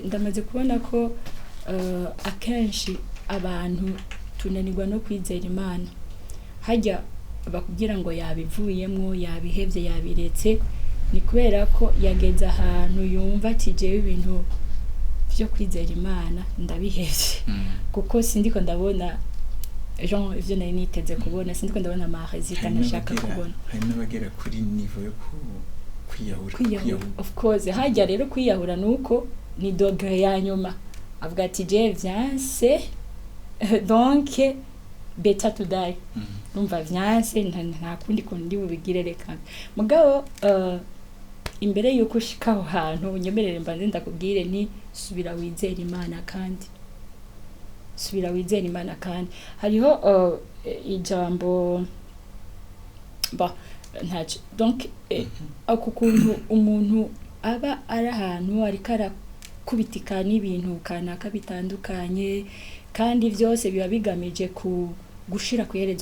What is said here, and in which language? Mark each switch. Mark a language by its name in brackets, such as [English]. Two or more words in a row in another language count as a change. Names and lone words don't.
[Rundi] Ndamaze kubona ko akenshi abantu tunanirwa no kwizera Imana hajya bakubwira ngo yabivuyemwo yabihevye yabiretse ni kubera ko yageze ahantu yumva ati jewe ibintu byo kwizera Imana ndabihevye kuko sindiko ndabona Jean ivyo nari niteze kubona sindiko ndabona amahezita nashaka kubona. Hari n'abagera kuri niveau yo kwiyahura. [English] Of course [Rundi] hajya rero kwiyahura nuko ni dogre ya nyuma avuga ati je vyanse donc [English] better to die. [Rundi] Numva vyanse nta kundi ko ndi bubigire reka mugabo imbere yuko ushika aho hantu unyemerere mbanze ndakubwire ni subira wizera Imana kandi hariho ijambo ntaco donc ako kuntu umuntu aba ari ahantu ariko arakubitika n'ibintu kanaka bitandukanye kandi vyose biba bigamije gushira kuhereza